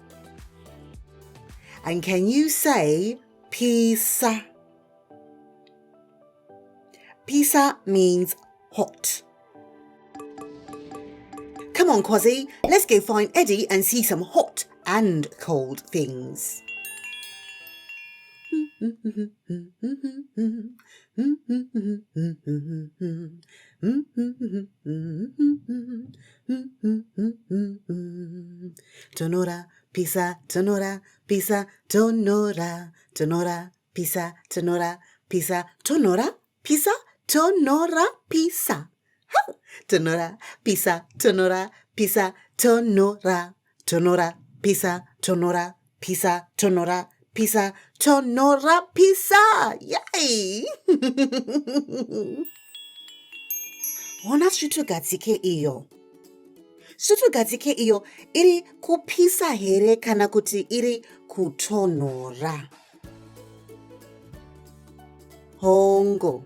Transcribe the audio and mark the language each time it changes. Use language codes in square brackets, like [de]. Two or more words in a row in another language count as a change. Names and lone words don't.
[en] And can you say Pisa? Pisa means hot. Come on, Kwazi, let's go find Eddy and see some hot and cold things. [sn] Tonhora, Pisa Tonhora, Pisa Tonhora, Tonhora, Pisa Tonhora, Pisa Tonhora, Pisa Tonhora, Pisa. Tonhora, Pisa Tonhora, Pisa Tonhora, Tonhora, Pisa Tonhora, Pisa Tonhora, Pisa Tonhora, Pisa. Yay! Ona svitogatsike iyo. Svitogatsike iyo iri kupisa here kana kuti iri kutonhora. Hongo.